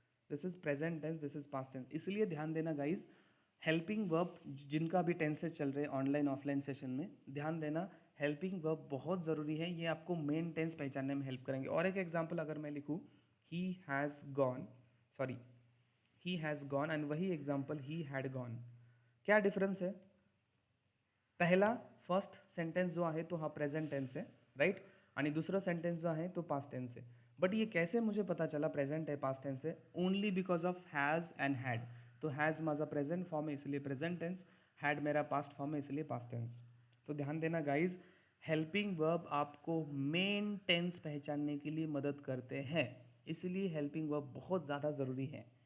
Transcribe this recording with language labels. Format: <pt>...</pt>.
<en>This is present tense, this is past tense.</en> <hi>इसलिए ध्यान देना गाइज, हेल्पिंग वर्ब जिनका भी टेंसेज चल रहे हैं ऑनलाइन ऑफलाइन सेशन में, ध्यान देना हेल्पिंग वर्ब बहुत ज़रूरी है, ये आपको मेन टेंस पहचानने में हेल्प करेंगे। और एक एग्जाम्पल अगर मैं लिखूँ,</hi> <en>he has gone, sorry he has gone,</en> <hi>and वही एग्जाम्पल</hi> <en>he had gone,</en> <hi>क्या डिफरेंस है?</hi> <mr>पहला फर्स्ट सेंटेंस जो आहे तो हा प्रेझेंट टेन्स आहे, राइट, आणि दुसरं सेंटेंस जो आहे तो पास्ट टेन्स आहे।</mr> <hi>बट ये कैसे मुझे पता चला प्रेजेंट है पास्ट टेंस है?</hi> <en>Only because of has and had.</en> <hi>तो हैज़ माझा प्रेजेंट फॉर्म है इसलिए प्रेजेंट टेंस, हैड मेरा पास्ट फॉर्म है इसलिए पास्ट टेंस। तो ध्यान देना गाइज, हेल्पिंग वर्ब आपको मेन टेंस पहचानने के लिए मदद करते हैं, इसलिए हेल्पिंग वर्ब बहुत ज़्यादा ज़रूरी है।</hi>